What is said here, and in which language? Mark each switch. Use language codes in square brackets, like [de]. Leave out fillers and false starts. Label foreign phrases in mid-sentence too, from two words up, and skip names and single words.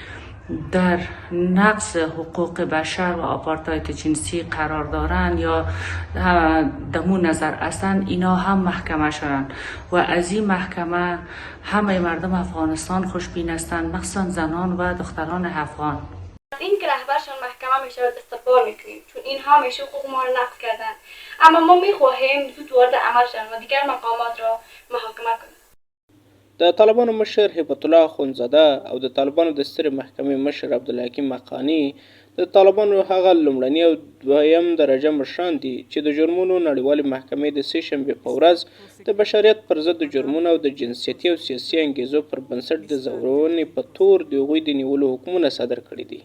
[fa] در نقض حقوق بشر و آپارتاید جنسی قرار دارند یا دمو نظر هستند اینا هم محکمه شدند و از این محکمه همه مردم افغانستان خوشبین هستند مخصوصا زنان و دختران افغان. این که رهبرشان محکمه می شود استقبال میکنیم چون اینها همیشه حقوق ما را نقض کردند اما ما میخواهیم زود وارد عمل شوند و دیگر مقامات را محاکمه کنند. [ps] د طالبانو مشر هیبت الله اخوندزاده او د طالبانو د سترې محکمې مشر عبدالحکیم حقانی د طالبانو هغه لومړني او دویم درجه مشران دي چې د جرمونو نړیوالې محکمې د سې شنبې په ورځ د بشریت پر ضد د جرمونو او د جنسیتي او سیاسي انګیزو پر بنسټ د ځورونې په تور د هغوی د نیولو حکمونه صادر کړي دي.